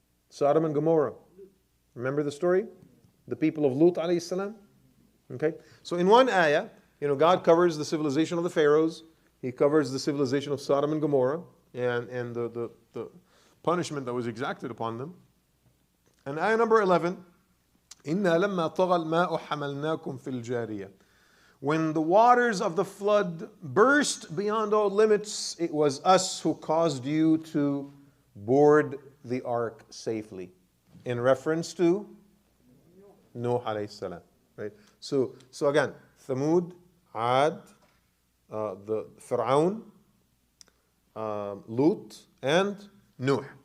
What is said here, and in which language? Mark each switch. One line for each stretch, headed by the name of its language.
English: Sodom and Gomorrah. Remember the story? The people of Lut alayhi salam? Okay. So in one ayah, God covers the civilization of the pharaohs. He covers the civilization of Sodom and Gomorrah and the punishment that was exacted upon them. And ayah number 11,
Arabic: إِنَّا لَمَّا طَغَى الْمَاءُ حَمَلْنَاكُمْ فِي الْجَارِيَةِ.
English: When the waters of the flood burst beyond all limits, it was us who caused you to board the ark safely. In reference to Nuh alayhi salam. Right? So again, Thamud, Ad, the Fir'aun, Lut, and Nuh.